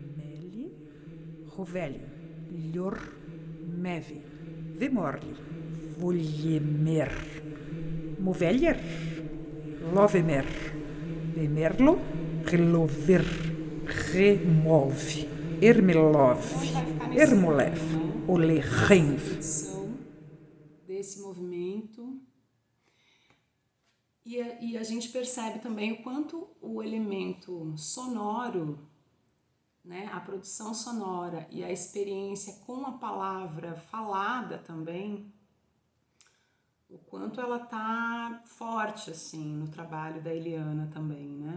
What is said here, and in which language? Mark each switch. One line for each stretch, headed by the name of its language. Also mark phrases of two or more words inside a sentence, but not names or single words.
Portuguese: Meli, Rovelho, Melhor Meve, Vemorli, volhemer, movelher, lovemer, bemerlo, relover, remove, ermelov, ermolev, olerenv. Desse movimento. E a gente percebe também o quanto o elemento sonoro, né, a produção sonora e a experiência com a palavra falada também, o quanto ela tá forte assim no trabalho da Eliana também, né?